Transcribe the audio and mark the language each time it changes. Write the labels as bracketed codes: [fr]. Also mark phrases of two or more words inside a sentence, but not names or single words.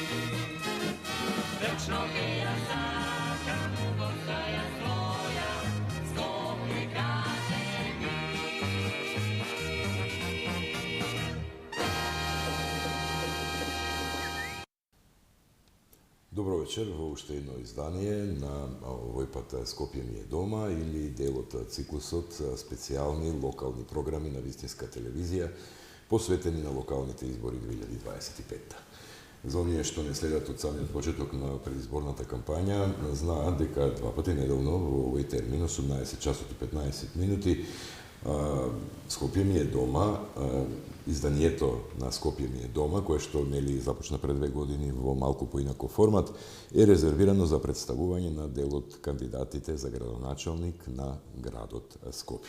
[mk] Вечно бија сака, постаја своја, Скопје каже ми. Добро вечер, во уште едно издание на овој пат Скопје ми е дома или дел од циклусот специјални локални програми на вистинска телевизија посветени на локалните избори 2025. За оние што не следат од самиот почеток на предизборната кампања, знаат дека два пати неделно во овој термин 18 часот и 15 минути Скопје ми е дома, изданието на Скопје ми е дома, кое што нели започна пред 2 години во малку поинаков формат, е резервирано за представување на дел од кандидатите за градоначалник на градот Скопје.